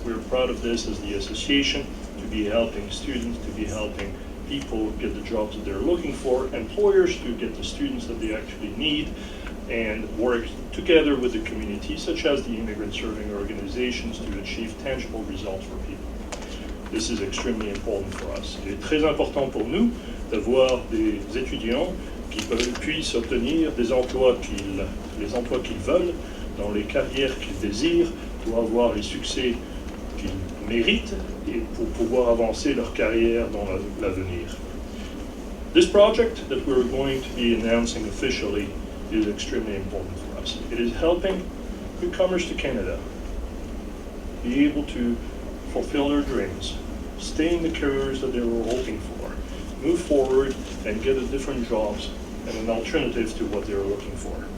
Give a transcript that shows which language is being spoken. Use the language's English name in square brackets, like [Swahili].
[English] We're proud of this as the association, to be helping students, to be helping people get the jobs that they're looking for, employers to get the students that they actually need, and work together with the community, such as the immigrant serving organizations, to achieve tangible results for people. This is extremely important for us. [French] Il est très important pour nous d'avoir des étudiants qui puissent obtenir des emplois les emplois qu'ils veulent, dans les carrières qu'ils désirent, pour avoir les succès qu'ils méritent et pour pouvoir avancer leur carrière dans l'avenir. [English] This project that we're going to be announcing officially is extremely important for us. It is helping newcomers to Canada be able to fulfill their dreams, stay in the careers that they were hoping for, move forward and get a different jobs and an alternative to what they're looking for.